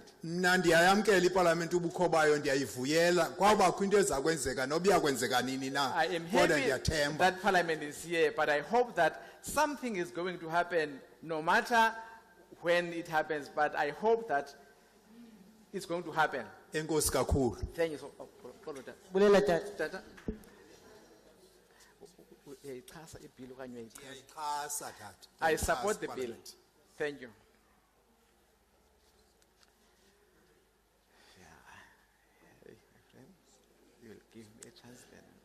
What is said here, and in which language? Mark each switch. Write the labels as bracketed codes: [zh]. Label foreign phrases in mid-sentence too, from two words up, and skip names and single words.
[xh] Mna ndiyayamkela iParliament ubukho bayo ndiyayivuyela kwabakho into eza kwenzeka noba iyakwenzeka nini na. [en] I am happy that Parliament is here, but I hope that something is going to happen no matter when it happens, but I hope that it's going to happen. [xh] Enkosi kakhulu. [en] Thank you so much. [xh] Bulela tata. [en] I support the bill. Thank you. You will give me a chance then.